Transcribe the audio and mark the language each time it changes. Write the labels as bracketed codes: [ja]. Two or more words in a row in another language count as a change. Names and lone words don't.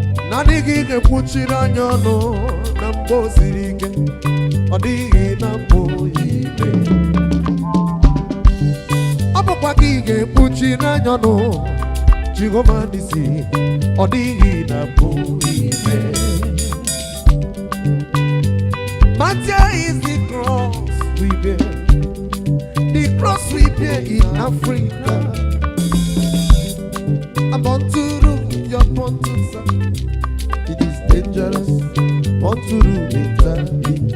[ig] Naanị gị ga-ekwuchiri anyị ọnụ na mgbe o siri ike, ọ dịghị na mbụ ime. Ọ bụkwa gị ga-ekpuchiri anyị ọnụ, Jehova n'isi, ọ dịghị na mbụ ime. [en] Matthew is the cross we bear, the cross we bear in Africa. I'm born to rule, you're born to serve. It is dangerous, born to rule mentality.